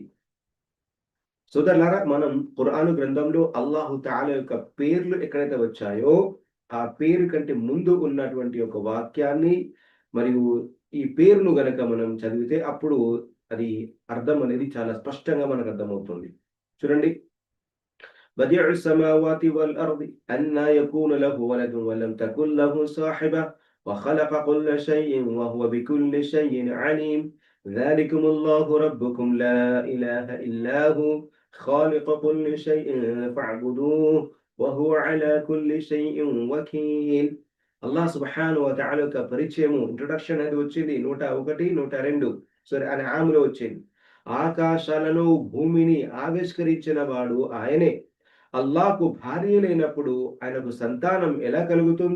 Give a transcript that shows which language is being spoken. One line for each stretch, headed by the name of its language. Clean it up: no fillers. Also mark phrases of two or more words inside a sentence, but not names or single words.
Telugu: సోదరులారా, మనం ఖురాన్ గ్రంథంలో
Arabic: الله تعالى
Telugu: యొక్క పేర్లు ఎక్కడైతే వచ్చాయో ఆ పేరు కంటే ముందు ఉన్నటువంటి ఒక వాక్యాన్ని మరియు ఈ పేరును గనక మనం చదివితే అప్పుడు అది అర్థం అనేది చాలా స్పష్టంగా మనకు అర్థమవుతుంది. చూడండి.
Arabic: بديع السماوات والأرض أنى يكون له ولد ولم تكن له صاحبة وخلق كل شيء وهو بكل شيء عليم ذلكم الله ربكم لا إله إلا هو خالق كل شيء فاعبدوه وهو على كل شيء وكيل.
Telugu: అల్లాహ్
Arabic: سبحانه وتعالى
Telugu: యొక్క పరిచయము, ఇంట్రొడక్షన్ అనేది వచ్చింది 101, 102 సూర అన్ఆమ్‌లో వచ్చింది. ఆకాశాలను, భూమిని ఆవిష్కరించిన వాడు ఆయనే. అల్లాహ్‌కు భార్య లేనప్పుడు ఆయనకు సంతానం ఎలా కలుగుతుంది?